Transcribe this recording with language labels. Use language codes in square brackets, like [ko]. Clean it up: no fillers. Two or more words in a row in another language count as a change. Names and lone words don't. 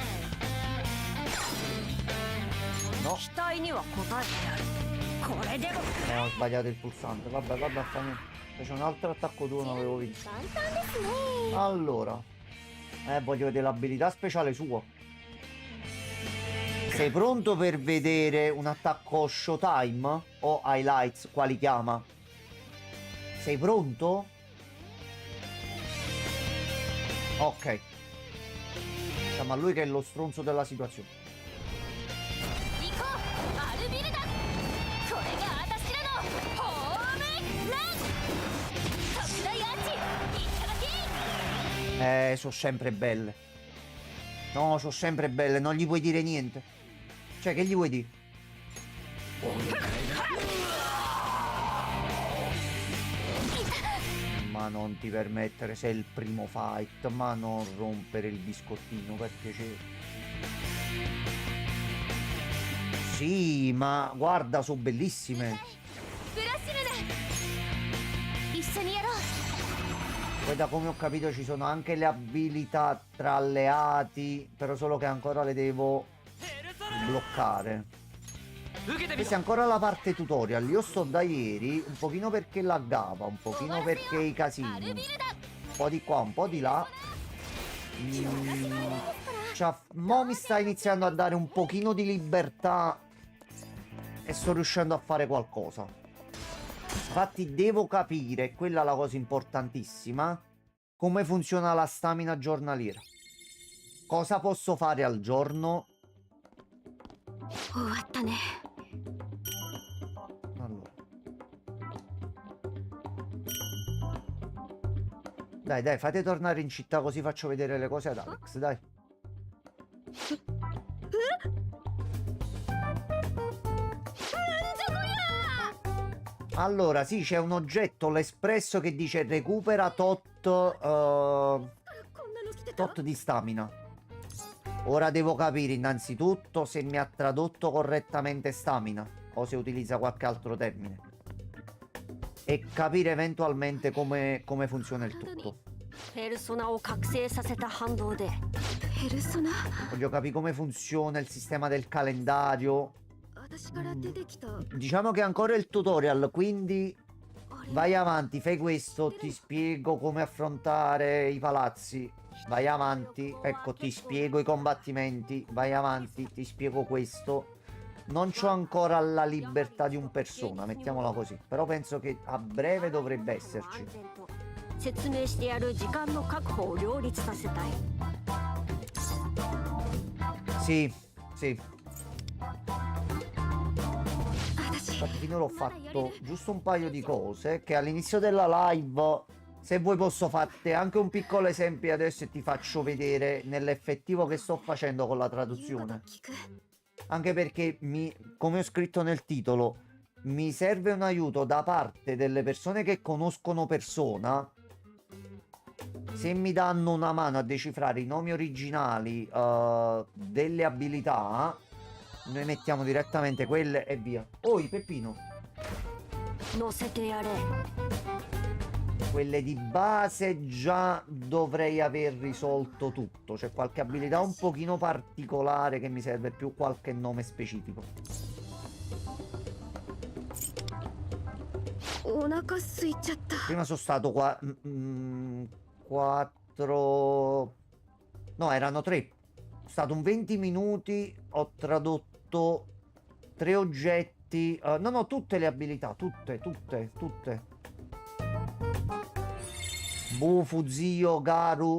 [it] No. Ho sbagliato il pulsante. Vabbè, vabbè, fa niente. C'è un altro attacco tuo, non avevo visto. [ja] 簡単ですね。 [it] Allora, voglio vedere l'abilità speciale sua. Sei pronto per vedere un attacco Showtime o Highlights, quali chiama? Sei pronto? Ok. Diciamo a lui che è lo stronzo della situazione. [ja] 行こうアルビルダ。これが私らのホームラン。特大アーチいただき。 [it] Sono sempre belle. No, sono sempre belle, non gli puoi dire niente. Cioè, che gli vuoi dire? Ma non ti permettere, sei il primo fight, ma non rompere il biscottino per piacere. Sì, ma guarda, sono bellissime. [ja] ブラッシュルだ。一緒にやろう。 [it] Poi da come ho capito ci sono anche le abilità tra alleati, però solo che ancora le devo bloccare. Questa è ancora la parte tutorial. Io sto da ieri un pochino perché laggava, un pochino perché i casini, un po' di qua, un po' di là. Mo mi sta iniziando a dare un pochino di libertà e sto riuscendo a fare qualcosa. Infatti devo capire, quella è la cosa importantissima, come funziona la stamina giornaliera. Cosa posso fare al giorno? [ja] 終わったね。 [it] Allora. Dai, dai, fate tornare in città così faccio vedere le cose ad Alex, dai. Allora, sì, c'è un oggetto, l'espresso, che dice recupera tot di stamina. Ora devo capire innanzitutto se mi ha tradotto correttamente stamina o se utilizza qualche altro termine. E capire eventualmente come funziona il tutto. [ja] ペルソナを覚醒させた反動でペルソナ。 [it] Voglio capire come funziona il sistema del calendario. [ja] 私から出てきた。 [it] Diciamo che è ancora il tutorial, quindi vai avanti, fai questo, ti spiego come affrontare i palazzi. Vai avanti, ecco, ti spiego i combattimenti. Vai avanti, ti spiego questo. Non c'ho ancora la libertà di un persona, mettiamola così. Però penso che a breve dovrebbe esserci. [ja] 説明してやる時間の確保を両立させたい。 [it] Sì, sì. Infatti finora ho fatto giusto un paio di cose che all'inizio della live, se vuoi posso farti anche un piccolo esempio adesso e ti faccio vedere nell'effettivo che sto facendo con la traduzione. Anche perché, come ho scritto nel titolo, mi serve un aiuto da parte delle persone che conoscono Persona. Se mi danno una mano a decifrare i nomi originali delle abilità, noi mettiamo direttamente quelle e via. Oi, Peppino. [ja] 乗せてやれ。 [it] Quelle di base già dovrei aver risolto tutto. C'è qualche abilità un pochino particolare che mi serve più qualche nome specifico. [ja] お腹空いちゃった。 [it] Prima sono stato qua 4. No, erano 3. È stato un 20 minuti. Ho tradotto 3 oggetti. No, tutte le abilità. Tutte. Bufu, Zio, Garu.